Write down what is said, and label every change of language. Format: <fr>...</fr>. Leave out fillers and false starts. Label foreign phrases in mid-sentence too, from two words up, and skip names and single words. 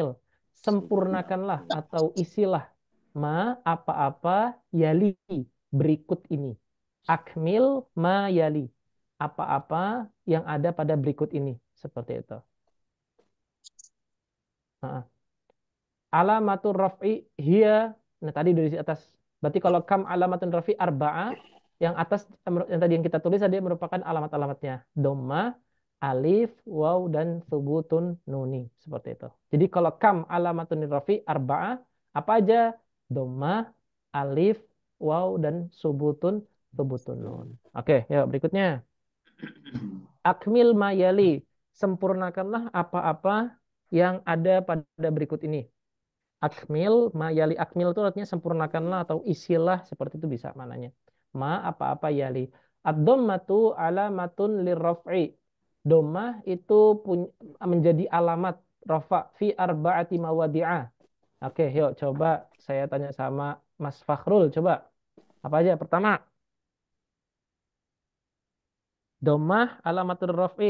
<id>Sempurnakanlah atau isilah ma apa-apa yali berikut ini.</id> <ar>أكمل ما يلي.</ar> <id>Apa-apa yang ada pada berikut ini. Seperti itu. Nah,</id> <ar>علامات الرفع هي.</ar> <id>Nah, tadi dari atas. Berarti kalau</id> <ar>كم علامات الرفع أربعة,</ar> <id>yang atas yang tadi yang kita tulis tadi merupakan alamat-alamatnya. Dhamma, alif, waw, dan</id> <ar>ثبوت النون.</ar> <id>Seperti itu. Jadi kalau</id> <ar>كم علامات الرفع أربعة,</ar> <id>apa aja? Dhamma, alif, waw, dan</id> <ar>ثبوت النون.</ar> <id>Oke, ya berikutnya.</id> <ar>أكمل ما يلي.</ar> <id>Sempurnakanlah apa-apa yang ada pada berikut ini.</id> <ar>أكمل ما يلي أكمل</ar> <id>itu artinya sempurnakanlah atau isilah seperti itu bisa mananya. Ma apa-apa yali.</id> <ar>الضمة علامة للرفع.</ar> <id>Dhammah itu menjadi</id> <ar>علامة رفع في أربعة مواضع.</ar> <id>Oke, yuk coba saya tanya sama Mas Fakhrul coba. Apa aja? Pertama,</id> <ar>ضمة علامة الرفع.</ar>